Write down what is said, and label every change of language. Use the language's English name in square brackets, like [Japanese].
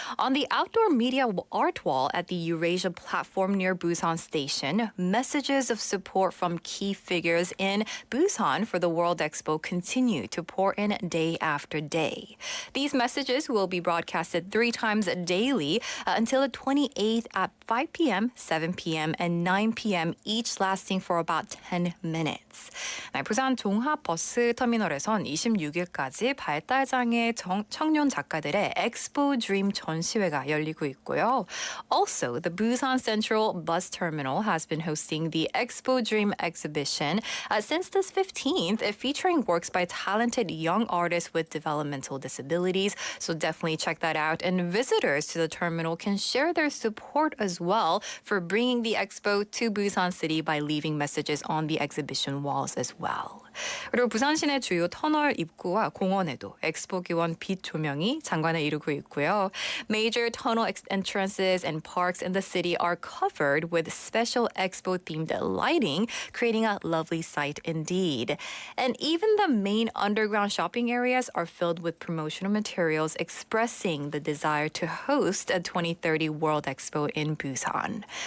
[English] On the outdoor media art wall at the Eurasia platform near Busan Station, messages of support from key figures in Busan for the World Expo continue to pour in day after day. These messages will be broadcasted 3 times daily until the 28th at 5 p.m., 7 p.m., and 9 p.m., each lasting for about 10 minutes. [Korean] 네, 부산 종합버스터미널에선 26일까지 발달장애 청년 작가들의 엑스포 드림 전시회가 열리고 있고요. [English] Also, the Busan Central Bus Terminal has been hosting the Expo Dream exhibition since this 15th, featuring works by talented young artists with developmental disabilities. So definitely check that out. And visitors to the terminal can share their support as well for bringing the expo to Busan City by leaving messages on the exhibition walls as well. [Korean] 그리고 부산 시내 주요 터널 입구와 공원에도 엑스포 기원 빛 조명이 장관을 이루고 있고요. [English] Major tunnel entrances and parks in the city are covered with special expo-themed lighting, creating a lovely sight indeed. And even the main underground shopping areas are filled with promotional materials expressing the desire to host a 2030 World Expo in Busan.